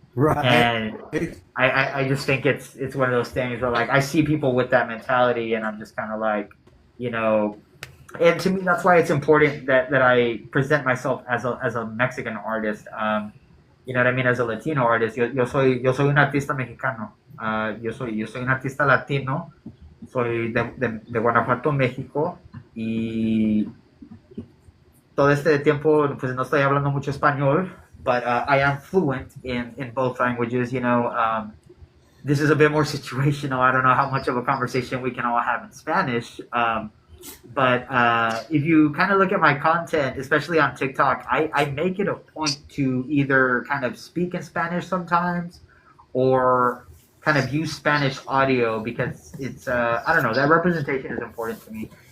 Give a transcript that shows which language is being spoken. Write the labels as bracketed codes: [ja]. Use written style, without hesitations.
[en] Right. and I just think it's one of those things where like I see people with that mentality and I'm just kind of like, you know, and to me that's why it's important that I present myself as a Mexican artist. You know what I mean? As a Latino artist, [es] yo soy un artista mexicano. Yo soy un artista latino. Soy de Guanajuato, México. Y todo este tiempo, pues no estoy hablando mucho español, [en] but I am fluent in both languages. You know, this is a bit more situational. I don't know how much of a conversation we can all have in Spanish. But if you kind of look at my content, especially on TikTok, I make it a point to either kind of speak in Spanish sometimes or kind of use Spanish audio because it's, I don't know, that representation is important to me.